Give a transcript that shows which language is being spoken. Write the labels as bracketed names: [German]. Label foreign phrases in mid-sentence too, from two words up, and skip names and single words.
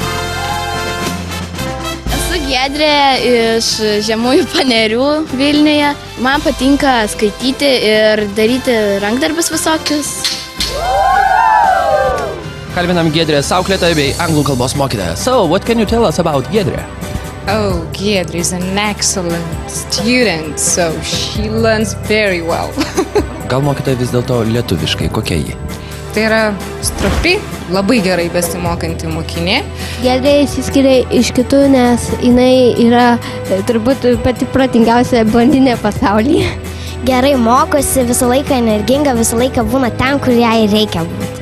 [Lithuanian] Giedrė iš Žemųjų Panerių Vilniuje. Man patinka skaityti ir daryti rankdarbius visokius. Kalbinam Giedrės auklėtoją bei anglų kalbos mokytoją. [English] So, what can you tell us about Giedrė? Oh, Giedrė is an excellent student, so she learns very well. [Lithuanian] Gal mokytoja vis dėlto lietuviškai, kokia ji? Tai yra stropi, labai gerai besimokanti mokinė. Giedrė išsiskiria iš kitų, nes jinai yra turbūt pati protingiausia blondinė pasaulyje. Gerai mokosi, visą laiką energinga, visą laiką būna ten, kur jai reikia būti.